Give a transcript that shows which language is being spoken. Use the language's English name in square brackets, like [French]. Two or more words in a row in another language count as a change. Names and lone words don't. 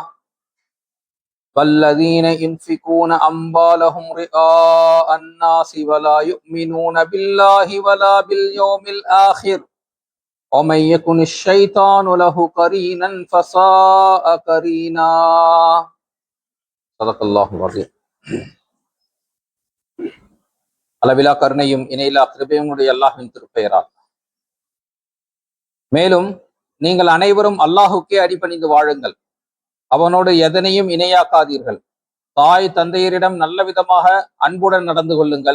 [Arabic] والذين ينفقون أموالهم رئاء الناس ولا يؤمنون بالله ولا باليوم الآخر ومن يكن الشيطان له قرينا فساء قرينا صدق الله العظيم. [Tamil] அளவிலா கருணையும் இணையிலா கிருபையும் உடைய அல்லாஹ்வின் திருப்பெயரால். மேலும் நீங்கள் அனைவரும் அல்லாஹுக்கே அடிபணிந்து வாழுங்கள், அவனோடு எதனையும் இணையாக்காதீர்கள். தாய் தந்தையரிடம் நல்ல விதமாக அன்புடன் நடந்து கொள்ளுங்கள்.